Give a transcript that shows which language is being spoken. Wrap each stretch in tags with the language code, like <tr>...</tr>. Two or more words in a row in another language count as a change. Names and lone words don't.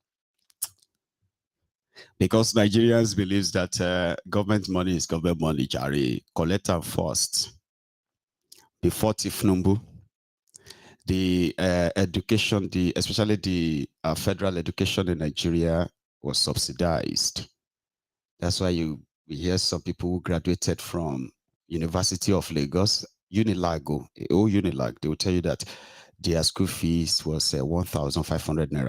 <en>Because Nigerians believe that government money is government money, Jari. Collect them first. Before Tifnumbu, the education, especially the federal education in Nigeria was subsidized. That's why we hear some people who graduated from University of Lagos, Unilag, they will tell you that their school fees was 1,500 naira.</en>